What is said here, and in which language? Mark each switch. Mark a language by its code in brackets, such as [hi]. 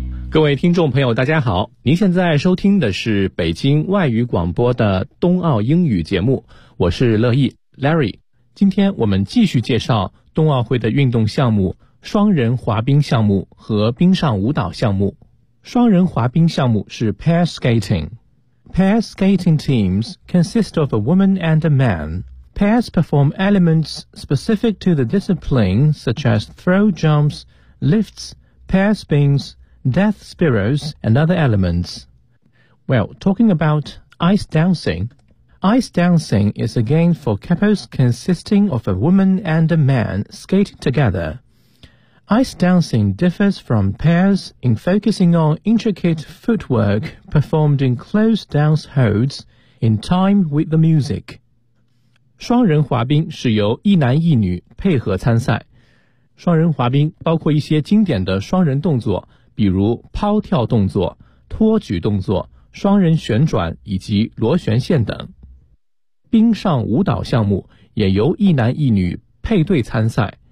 [zh] 各位听众朋友大家好，您现在收听的是北京外语广播的冬奥英语节目，我是乐意 Larry。今天我们继续介绍冬奥会的运动项目，双人滑冰项目和冰上舞蹈项目。双人滑冰项目是 pair skating. [en] Pair skating teams consist of a woman and a man. Pairs perform elements specific to the discipline, such as throw jumps, lifts, pair spins, death spirals, and other elements. Well, talking about ice dancing. Ice dancing is a game for couples consisting of a woman and a man skating together. Ice dancing differs from pairs in focusing on intricate footwork performed in closed dance holds in time with the music. [zh] 双人滑冰是由一男一女配合参赛。双人滑冰包括一些经典的双人动作，比如抛跳动作、托举动作、双人旋转以及螺旋线等。冰上舞蹈项目也由一男一女配对参赛。